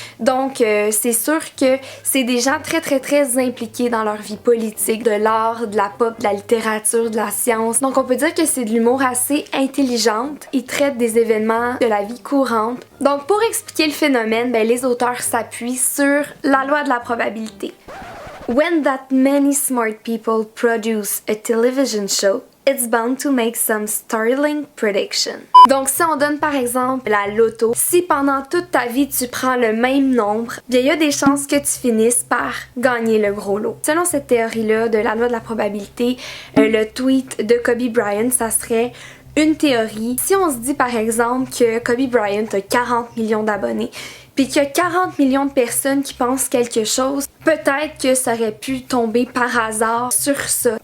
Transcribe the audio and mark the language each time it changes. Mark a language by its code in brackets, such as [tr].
[fr] Donc, c'est sûr que c'est des gens très impliqués dans leur vie politique, de l'art, de la pop, de la littérature, de la science. Donc, on peut dire que c'est de l'humour assez intelligente. Ils traitent des événements de la vie courante. Donc, pour expliquer le phénomène, ben, les auteurs s'appuient sur la loi de la probabilité. [en] When that many smart people produce a television show, it's bound to make some startling prediction. [fr] Donc, si on donne par exemple la loto, si pendant toute ta vie tu prends le même nombre, bien il y a des chances que tu finisses par gagner le gros lot. Selon cette théorie-là de la loi de la probabilité, le tweet de Kobe Bryant, ça serait une théorie. Si on se dit par exemple que Kobe Bryant a 40 millions d'abonnés, puis qu'il y a 40 millions de personnes qui pensent quelque chose, peut-être que ça aurait pu tomber par hasard sur ça.